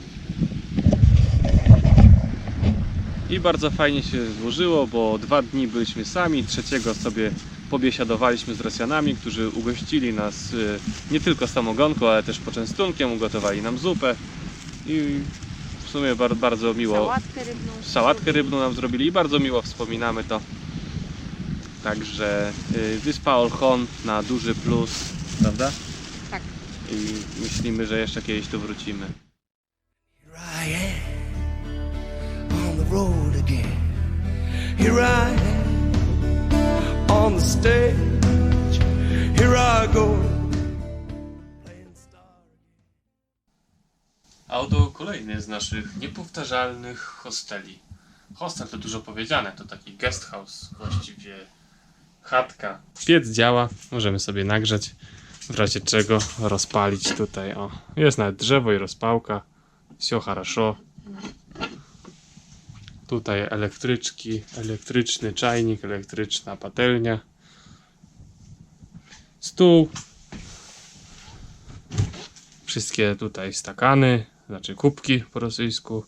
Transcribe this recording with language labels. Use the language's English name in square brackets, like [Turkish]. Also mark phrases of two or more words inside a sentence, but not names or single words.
[Polish] I bardzo fajnie się złożyło, bo 2 dni byliśmy sami, 3 sobie pobiesiadowaliśmy z Rosjanami, którzy ugościli nas nie tylko samogonką, ale też poczęstunkiem, ugotowali nam zupę i w sumie bardzo miło. Sałatkę rybną nam zrobili i bardzo miło wspominamy to. Także wyspa Olchon na duży plus, prawda? Tak. I myślimy, że jeszcze kiedyś tu wrócimy. [English] Here I am on the road again. Here I am on the stage. Here I go playing star. [Polish] A oto kolejny z naszych niepowtarzalnych hosteli. Hostel to dużo powiedziane, to taki [English] guest house, [Polish] właściwie chatka. Piec działa, możemy sobie nagrzać, w razie czego rozpalić tutaj. O, jest nawet drzewo i rozpałka. [Russian] Все хорошо. [Polish] Tutaj elektryczki, elektryczny czajnik, elektryczna patelnia. Stół. Wszystkie tutaj stakany, znaczy kubki po rosyjsku.